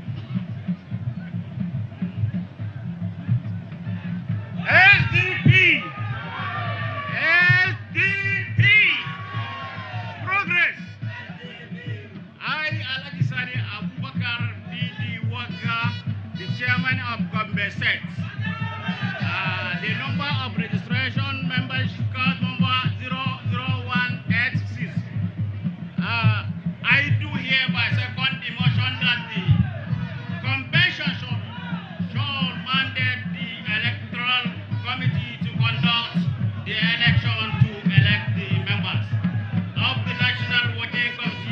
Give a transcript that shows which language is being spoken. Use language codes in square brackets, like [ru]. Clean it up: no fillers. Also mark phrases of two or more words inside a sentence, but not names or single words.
[en] SDP. SDP. Progress. I, Alakisani Abubakar Didi Waka, the chairman of Gombe State. The number of registration membership card number 00186. I do hereby second the motion that the convention shall mandate the electoral committee to conduct the election to elect the members of the National Working Committee.